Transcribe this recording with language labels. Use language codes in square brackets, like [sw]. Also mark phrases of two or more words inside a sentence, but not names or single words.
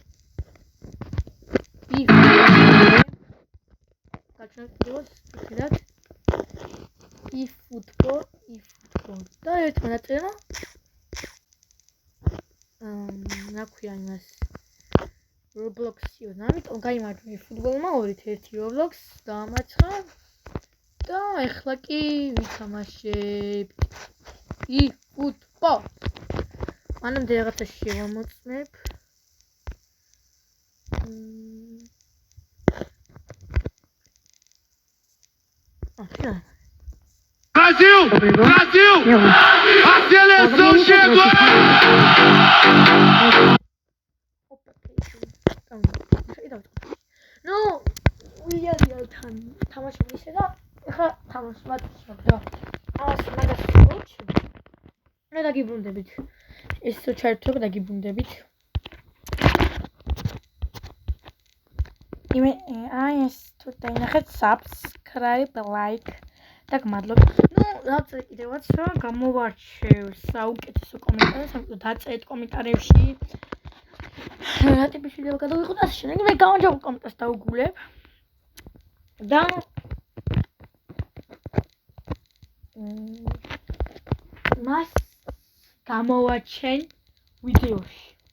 [ka] გაჩვენებთ ვხედავთ eFootball და ერთმა დაწერა რა ქვია იმას Roblox-ი, ამიტომ გაიმარჯვა eFootball-მა 2-1 Roblox დაამარცხა და ეხლა კი ვითამაშებთ eFootball. მანამდე რაღაცა შევამოწმებ. Brasil! [pt] Brasil! A seleção chegou! No, [ka] უიარიალთან თამაშობ ისე და ეხლა თამაშობ და მაგას ვუჩვენებ. მე დაგიბრუნდებით. ეს ჩაერთვება დაგიბრუნდებით. ეს თუ დაინახეთ [en] subscribe, like [ka] და გმადლობთ. ნუ დავწერე კიდევაც რომ გამოვარჩევ საუკეთესო კომენტარებს, ამიტომ დაწერეთ კომენტარებში. რა ტიპის ვიდეო გადავიღოთ ასე შემდეგ მე გამარჯვებულ კომენტარს დავუგულებ და მას გამოვაჩენ ვიდეოში.